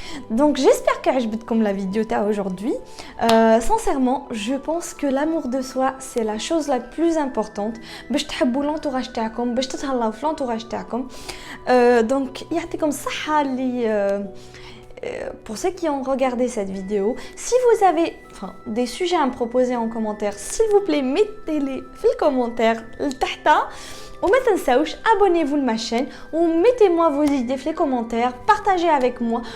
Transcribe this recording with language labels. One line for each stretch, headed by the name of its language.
French: Donc j'espère que
Arabic: عجبتكم
French: la vidéo aujourd'hui. Sincèrement, je pense que l'amour de soi, c'est la chose la plus importante.
Arabic: باش تحبوا l'entourage تاعكم, باش تتهلاو في l'entourage تاعكم.
French: Donc
Arabic: يعطيكم الصحة اللي
French: pour ceux qui ont regardé cette vidéo, si vous avez des sujets à me proposer en commentaire, s'il vous plaît, mettez-les dans les commentaires. Ou abonnez-vous à ma chaîne, ou mettez-moi vos idées dans les commentaires, partagez avec moi.